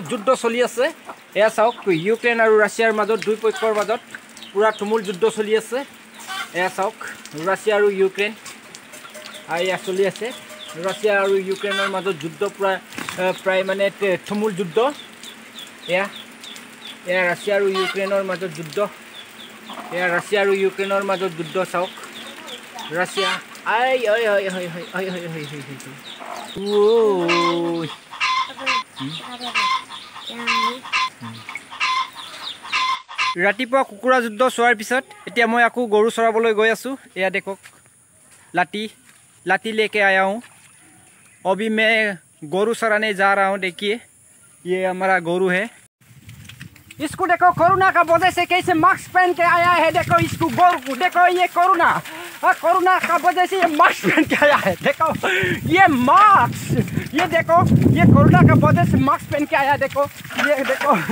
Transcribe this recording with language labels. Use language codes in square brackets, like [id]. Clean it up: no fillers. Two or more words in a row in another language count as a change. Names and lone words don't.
[as] যুদ্ধ চলি আছে এয়া চাওক ইউক্ৰেইন আৰু ৰাছিয়াৰ মাজত দুই পক্ষৰ মাজত পুৰা তুমুল যুদ্ধ চলি আছে এয়া চাওক ৰাছিয়া আৰু ইউক্ৰেইন এয়া চলি আছে ৰাছিয়া আৰু ইউক্ৰেইনৰ মাজত যুদ্ধ প্ৰায় মানে তুমুল যুদ্ধ এয়া ৰাছিয়া আৰু ইউক্ৰেইনৰ মাজত যুদ্ধ এয়া ৰাছিয়া আৰু ইউক্ৰেইনৰ মাজত যুদ্ধ চাওক ৰাছিয়া ৰাতিপুৱা কুকুৰা যুদ্ধ চোৱাৰ পিছত এতিয়া মই আকৌ গৰু চৰাবলৈ গৈ আছোঁ এয়া দেখক [hi] लाठी लेके आया हूँ अभी मैं गोरू चराने जा रहा हूँ देखिए ये हमारा गोरू है इसको देखो कोरोना का वजह से कैसे मास्क पहन के आया है देखो इसको गोरू को देखो ये कोरोना का वजह से ये मास्क पहन के आया है देखो ये मास्क ये देखो ये कोरोना का वजह से मास्क पहन के आया देखो ये देखो